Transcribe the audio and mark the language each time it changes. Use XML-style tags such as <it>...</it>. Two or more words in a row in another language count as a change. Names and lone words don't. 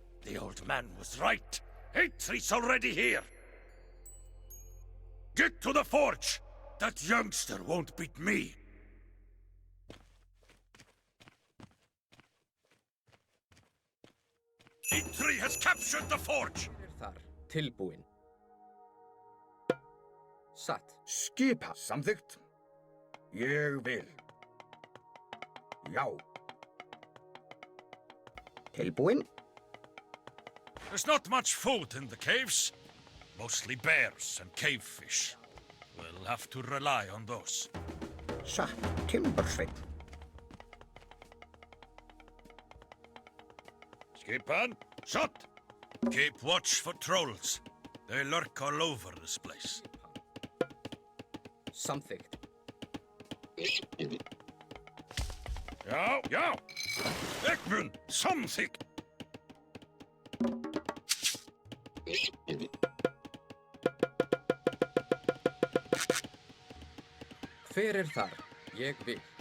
<en>The old man was right. Eithrie's already here. Get to the forge! That youngster won't beat me. Eithree has captured the forge!</en> <is>Þar, tilbúin. Satt. Skipa samþykkt. Ég vil. Já. Tilbúin. There's not much food in the caves. Mostly bears and cave fish. We'll have to rely on those. Satt, timbursveinn. Skipan, shot!</is> <en>Keep watch for trolls. They lurk all over this place.</en> <is>Samþykkt. Já, já! Egmund, samþykkt! Hver þar? Ég vil.</is>